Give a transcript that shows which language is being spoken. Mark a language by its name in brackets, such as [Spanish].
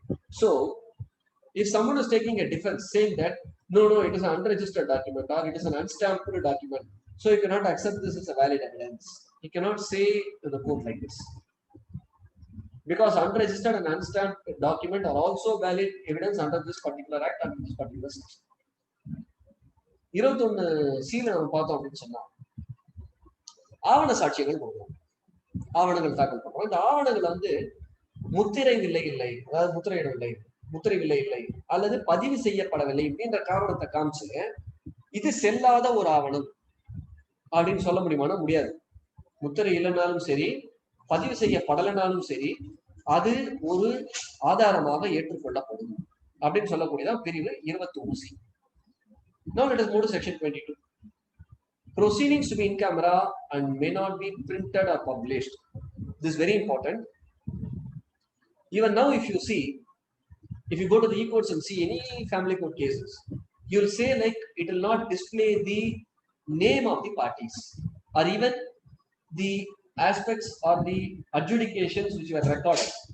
[English] So, if someone is taking a defense saying that no, it is an unregistered document or it is an unstamped document, so you cannot accept this as a valid evidence. You cannot say to the court like this, because unregistered and unstamped document are also valid evidence under this particular act, under this particular section. [Tamil] 21C நம்ம பார்த்தோம் அப்படின்னு சொன்னா ஆவண சாட்சியங்கள் கொடுக்கணும், ஆவணங்கள் தாக்கல் பண்றோம். இந்த ஆவணங்கள் வந்து முத்திரை இல்லை, அதாவது முத்திரை இல்லை அல்லது பதிவு செய்யப்படவில்லை அப்படின்ற காரணத்தை காமிச்சு இது செல்லாத ஒரு ஆவணம் அப்படின்னு சொல்ல முடியுமானா முடியாது. முத்திரை இல்லைனாலும் சரி, பதிவு செய்யப்படலைனாலும் சரி, அது ஒரு ஆதாரமாக ஏற்றுக்கொள்ளப்படும் அப்படின்னு சொல்லக்கூடியதான் பிரிவு 21C. [English] Now let us move to section 22. Proceedings to be in camera and may not be printed or published. This is very important. Even now, if you go to the e-courts and see any family court cases, you'll say like it will not display the name of the parties or even the aspects or the adjudications which were recorded.